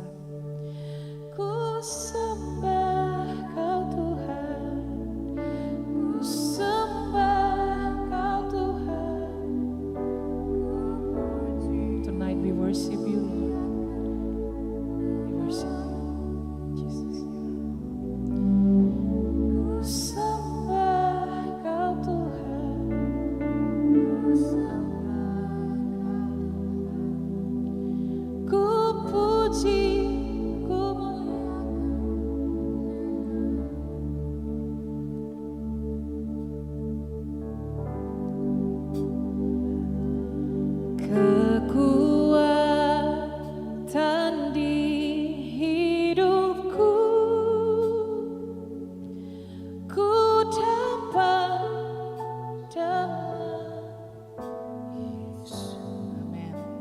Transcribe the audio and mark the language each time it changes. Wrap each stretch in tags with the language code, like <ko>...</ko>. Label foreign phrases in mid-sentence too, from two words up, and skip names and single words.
<id>Ku sembah Kau Tuhan, ku sembah Kau Tuhan.</id> <en>Tonight we worship You, Lord. We worship You, Jesus.</en> <id>Ku sembah Kau Tuhan, ku sembah ku puji, ku kekuatan di hidupku, ku dapat dalam Yesus. Amin.</id>